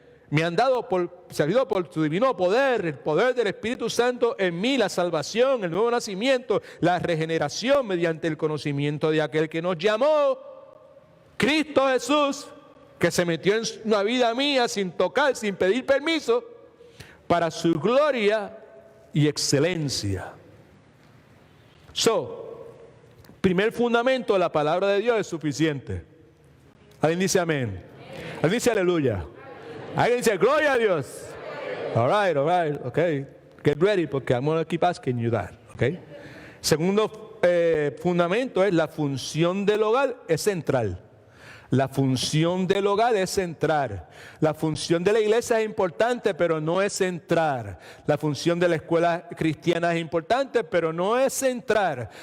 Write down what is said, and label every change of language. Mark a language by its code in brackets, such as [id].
[es] Me han dado servido por su divino poder, el poder del Espíritu Santo en mí, la salvación, el nuevo nacimiento, la regeneración mediante el conocimiento de aquel que nos llamó, Cristo Jesús, que se metió en una vida mía sin tocar, sin pedir permiso, para su gloria y excelencia. Primer fundamento, la palabra de Dios es suficiente. ¿Alguien dice amén? ¿Alguien dice aleluya? ¿Alguien dice gloria a Dios? [en] All right, okay. Get ready, [es] porque [en] I'm going to keep asking you that, okay? [es] Segundo fundamento es la función del hogar es central. La función del hogar es centrar. La función de la iglesia es importante, pero no es centrar. La función de la escuela cristiana es importante, pero no es centrar.